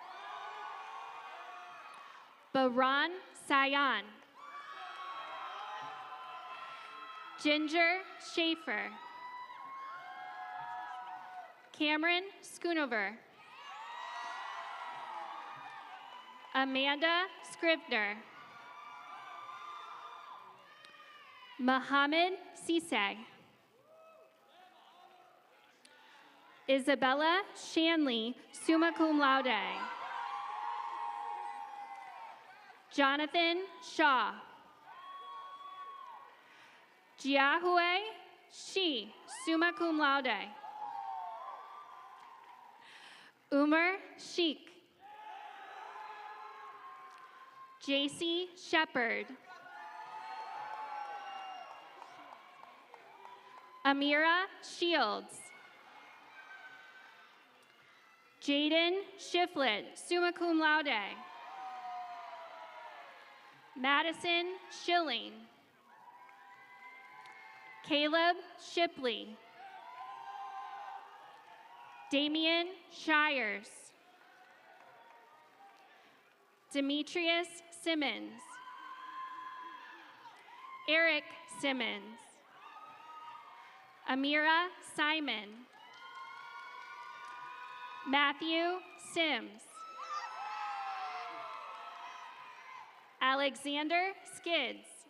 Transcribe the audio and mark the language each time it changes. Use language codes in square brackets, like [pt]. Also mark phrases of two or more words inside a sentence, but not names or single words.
[en] Baran Sayan. Ginger Schaefer. Cameron Schoonover. Amanda Scribner. Mohammed Siseg. Isabella Shanley, [la] summa cum laude. [en] Jonathan Shaw. Jiahue Shi, [la] summa cum laude. [en] Umar Sheikh. JC Shepard. Amira Shields. Jaden Shiflett, [la] summa cum laude. [en] Madison Schilling. Caleb Shipley. Damian Shires. Demetrius Simmons. Eric Simmons. Amira Simon. Matthew Sims. Alexander Skids.